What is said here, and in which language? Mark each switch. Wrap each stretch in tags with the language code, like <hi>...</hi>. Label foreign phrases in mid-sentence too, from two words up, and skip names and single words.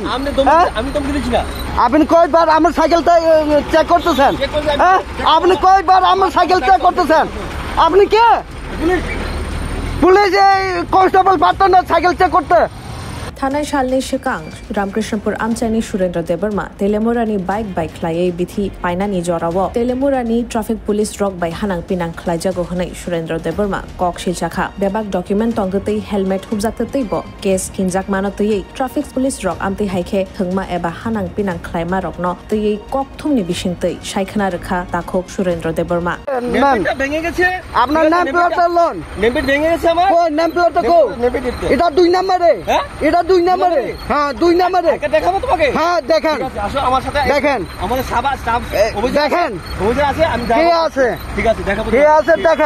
<bn>আপনি কয়বার আমার সাইকেলটা চেক করতেছেন? হ্যাঁ, আপনি কয়বার আমার সাইকেল চেক করতেছেন? আপনি কে? পুলিশ এই কনস্টেবল পারতেন না সাইকেল চেক করতে?</bn> <trp>থানায় শালনি শিকাং রামকৃষ্ণপুর আমচানি সুরেन्द्र देबरमा तेलेमुरानी बाइक ख्लायै बिथि पाइनानि जराव तेलेमुरानी</trp> <en>traffic police</en> <trp>रक बाय हानां पिनां ख्लायजागो हनै सुरेन्द्र देबरमा कक सिलचाखा बेबाक डकुमेन्ट तंगतै हेलमेट हुबजाकतै ब केस हिनजाक मानतयै</trp> <en>traffic police</en> <trp>रक आमतै हायखे थंगमा एबा हानां पिनां ख्लायमा रकनो तयै कक थुमनि बिसिंतै सायखना रेखा ताखक सुरेन्द्र देबरमा</trp> <bn>নেমপ্লেটটা ভেঙে গেছে। আপনার নেমপ্লেটটা লোন নেমপ্লেট ভেঙে গেছে আমার। ও নেমপ্লেটটা কো? এটা 2 নম্বরে। হ্যাঁ এটা 2 নম্বরে। হ্যাঁ 2 নম্বরে। দেখাবো তোমাকে। হ্যাঁ দেখেন। আসো আমার সাথে দেখেন। আমাদের স্টাফ অভিযোগ দেখেন। অভিযোগ আছে আমি যাব। কে আছে? ঠিক আছে দেখাবো। কে আছে দেখেন।</bn>